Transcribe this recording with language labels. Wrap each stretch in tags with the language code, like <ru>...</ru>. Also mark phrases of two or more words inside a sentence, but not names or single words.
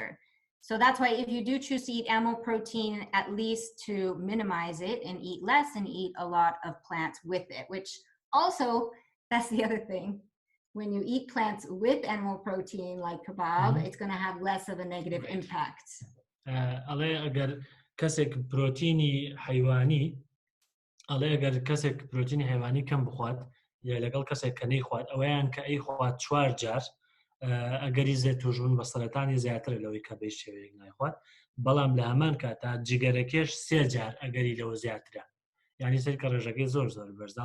<en>So that's why if you do choose to eat animal protein, at least to minimize it and eat less and eat a lot of plants with it, which also, that's the other thing. When you eat plants with animal protein like kebab, it's going to have less of a negative impact.</en> <ckb>ئەڵێ ئەگەر کەسێک پرۆتینی حیوانی، ئەڵێ ئەگەر کەسێک پرۆتینی حیوانی کەم بخوات یا لەگەڵ کەسێک کە نەیخوات، ئەوەیان کە ئەیخوات 4 جار ئەگەری توژبوون بە سەرەتانی زیاترە لەوەی کە بەی شێوەیەک نایخوات، بەڵام لە هەمان کاتا جگەرەکێش 3 جار ئەگەری لەوە زیاترە، یعنی سەر کە ڕێژەکەی زۆر بەرزە.</ckb>